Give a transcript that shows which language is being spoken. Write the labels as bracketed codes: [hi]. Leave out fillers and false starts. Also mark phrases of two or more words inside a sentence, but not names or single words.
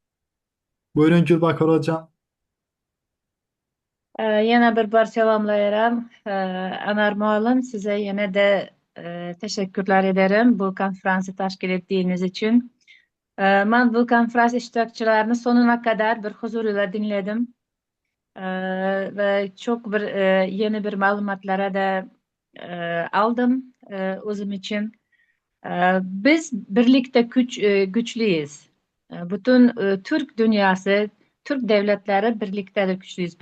[tr] Buyurun Gülbakır hocam. [az] Yenə bir bar salamlayıram. Anar müəllim, sizə yenə də təşəkkürlər edərəm bu konferansı təşkil etdiyiniz üçün. [tr] Mən bu konferans iştirakçılarını sonuna kadar bir huzur ile dinledim. Ve çok yeni bir malumatlara da aldım özüm için. Biz birlikte güçlüyüz. Bütün Türk dünyası, Türk devletleri birlikte de güçlüyüz.